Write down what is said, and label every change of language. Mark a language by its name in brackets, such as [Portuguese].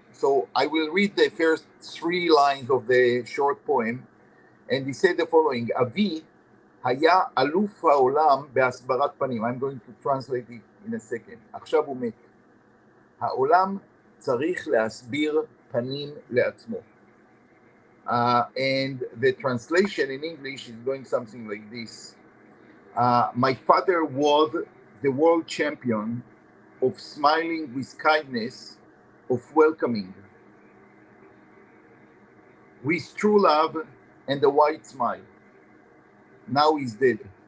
[English] So I will read the first 3 lines of the short poem, and he said the following: [Hebrew] Avi היה אלוף העולם בהסברת פנים. [English] I'm going to translate it in a second. [Hebrew] עכשיו הוא מת. העולם צריך להסביר פנים לעצמו. [English] And the translation in English is going something like this. My father was the world champion of smiling with kindness, of welcoming, with true love and a white smile. Now he's dead.